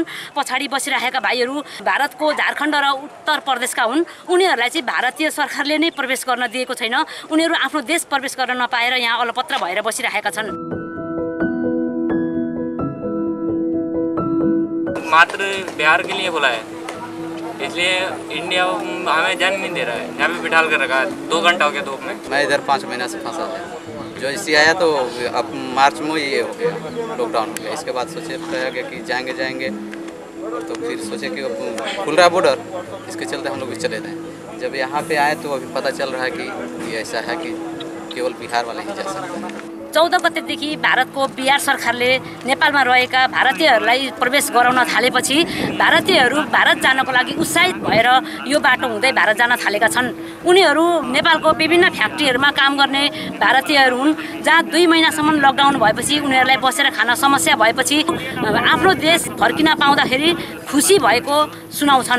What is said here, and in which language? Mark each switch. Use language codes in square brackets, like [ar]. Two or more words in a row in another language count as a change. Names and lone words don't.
[ne] पछाडि बसिरहेका भाइहरू भारतको झारखण्ड र उत्तर प्रदेशका हुन्। उनीहरूलाई चाहिँ भारतीय सरकारले नै प्रवेश गर्न दिएको छैन। उनीहरू आफ्नो देश प्रवेश गर्न नपाएर यहाँ अलपत्र भएर बसिरहेका छन्। [hi] मात्र बिहार के लिए बोला है, इसलिए इंडिया हमें जाने नहीं दे रहा है। यहाँ पे बिठा कर रखा है। 2 घंटा हो गया धूप में। मैं इधर 5 महीना से फंसा है। जो इसी आया तो अब मार्च में ये हो गया, लॉकडाउन हो गया। इसके बाद सोचे कि जाएंगे तो फिर सोचे कि खुल रहा बॉर्डर, इसके चलते हम लोग भी चले जाएँ। जब यहाँ पे आए तो अभी पता चल रहा है कि ये ऐसा है कि केवल बिहार वाले ही जा सकते हैं। [ne] 14 गतेदेखि भारतको बिहार सरकारले नेपालमा रहेका भारतीयहरूलाई प्रवेश गराउन थालेपछि भारतीयहरू भारत जानको लागि उत्साहित भएर यो बाटो हुँदै भारत जान थालेका छन्। उनीहरू नेपालको विभिन्न फ्याक्ट्रीहरूमा काम गर्ने भारतीयहरू हुन्, जहाँ 2 महिनासम्म लकडाउन भएपछि उनीहरूलाई बसेर खान समस्या भएपछि आफ्नो देश फर्किन पाउँदाखेरि खुसी भएको सुनाउँछन्।